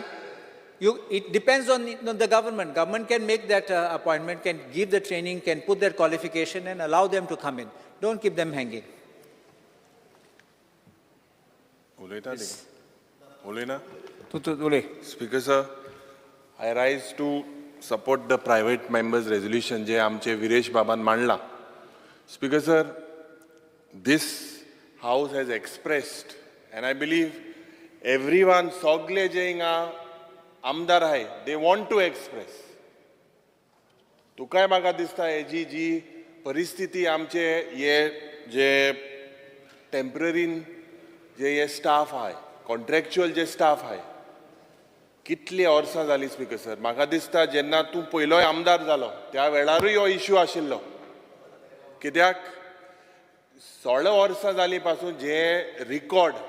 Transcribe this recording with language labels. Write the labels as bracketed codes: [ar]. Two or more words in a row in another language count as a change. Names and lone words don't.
[en] It depends on the government. Government can make that appointment, can give the training, can put their qualification and allow them to come in. Don't keep them hanging. Speaker sir, I rise to support the private members resolution [kok] जे आमचे विरेश बाबान मांडला. [en] Speaker sir, this house has expressed and I believe everyone [kok] सगळे जे हिंगा आमदार आहे [en] they want to express. [kok] तुकाय म्हाका दिसता हेजी जी परिस्थिती आमचे हे जे टेम्पररीन जे हे स्टाफ आहे कॉन्ट्रॅक्च्युअल जे स्टाफ आहे कितली वर्सां जाली [en] Speaker sir [kok] म्हाका दिसता जेन्ना तूं पयलोय आमदार जालो त्या वेळारूय हो इश्यू आशिल्लो कित्याक 16 वर्सां जालीं पासून जे रिकॉर्ड